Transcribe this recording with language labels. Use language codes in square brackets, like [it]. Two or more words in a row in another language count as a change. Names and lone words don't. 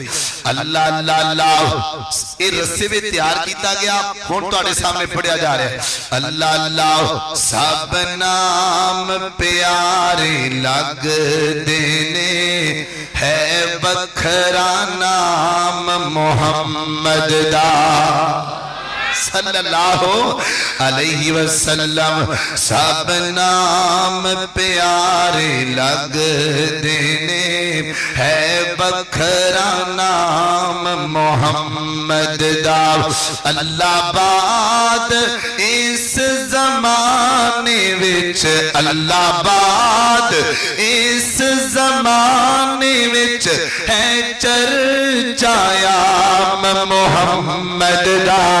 [pa] اللہ اللہ اللہ [ur] یہ رسے میں تیار کیا گیا, [pa] ہݨ تہاڈے سامنے پڑھیا جا رہا ہے. اللہ اللہ سب نام پیارے لگدے نے، ہے بکھرا نام محمد دا. [ar] صلى الله عليه وسلم. [pa] سب نام پیارے لگدے نے، ہے بکھرا نام محمد دا. اللہ باد اس زمانے وچ، اللہ باد اس زمانے وچ ہے چرچایا محمد دا.